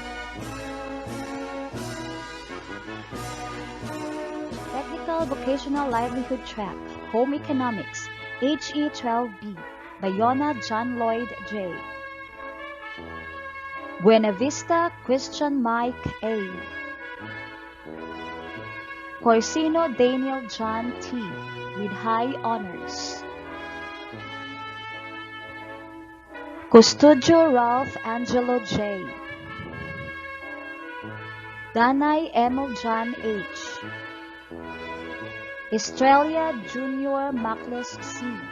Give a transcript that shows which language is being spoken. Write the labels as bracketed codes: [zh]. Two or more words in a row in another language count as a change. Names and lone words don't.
[en] Technical Vocational Livelihood Track, Home Economics, HE12B, Bayona John Lloyd J. Buena Vista Christian Mike A. Corsino Daniel John T. with high honors. Custodio Ralph Angelo J. Danay Emil John H. Estrella Junior Macles C.